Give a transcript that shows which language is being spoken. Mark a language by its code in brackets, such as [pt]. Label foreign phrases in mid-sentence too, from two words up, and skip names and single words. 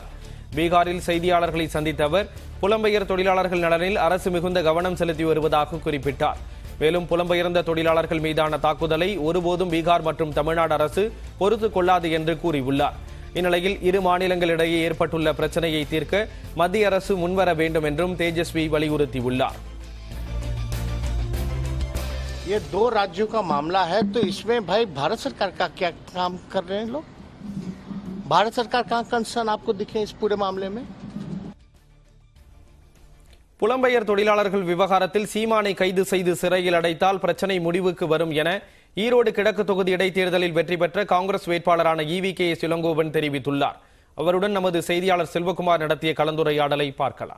[ta] பீகாரில் செய்தியாளர்களை சந்தித்த அவர் புலம்பெயர் தொழிலாளர்கள் நலனில் அரசு மிகுந்த கவனம் செலுத்தி வருவதாக குறிப்பிட்டார். மேலும் புலம்பெயர்ந்த தொழிலாளர்கள் மீதான தாக்குதலை ஒருபோதும் பீகார் மற்றும் தமிழ்நாடு அரசு பொறுத்துக் கொள்ளாது என்று கூறியுள்ளார். இந்நிலையில் இரு மாநிலங்களிடையே ஏற்பட்டுள்ள பிரச்சனையை தீர்க்க மத்திய அரசு முன்வர வேண்டும் என்றும் தேஜஸ்வி வலியுறுத்தியுள்ளார். [hi] ये 2 राज्यों का मामला है, तो इसमें भाई भारत सरकार का क्या काम कर रहे हैं लोग? भारत सरकार का कंसर्न आपको दिखे इस पूरे मामले में? [ta] புலம்பெயர் தொழிலாளர்கள் விவகாரத்தில் சீமானை கைது செய்து சிறையில் அடைத்தால் பிரச்சனை முடிவுக்கு வரும் என ஈரோடு கிழக்கு தொகுதி இடைத்தேர்தலில் வெற்றி பெற்ற காங்கிரஸ் வேட்பாளரான EVKS இளங்கோவன் தெரிவித்துள்ளார். அவருடன் நமது செய்தியாளர் செல்வகுமார் நடத்திய கலந்துரையாடலை பார்க்கலாம்.